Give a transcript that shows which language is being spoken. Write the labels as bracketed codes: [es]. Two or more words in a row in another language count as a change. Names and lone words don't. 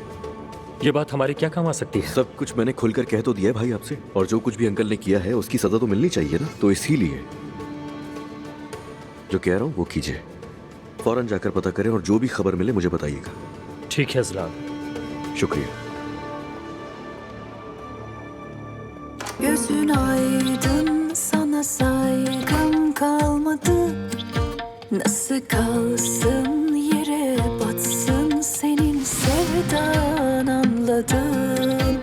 [hi] ये बात हमारे क्या काम आ सकती है? सब कुछ मैंने खुलकर कह तो दिया है भाई आपसे, और जो कुछ भी अंकल ने किया है उसकी सजा तो मिलनी चाहिए ना। तो इसीलिए जो कह रहा हूं वो कीजिए। फौरन जाकर पता करें और जो भी खबर मिले मुझे बताइएगा। ठीक है अजलान। शुक्रिया। [tr] Gözün aydın, sana saygım kalmadı. Nasıl kalsın, yere batsın senin sevdan, anladım.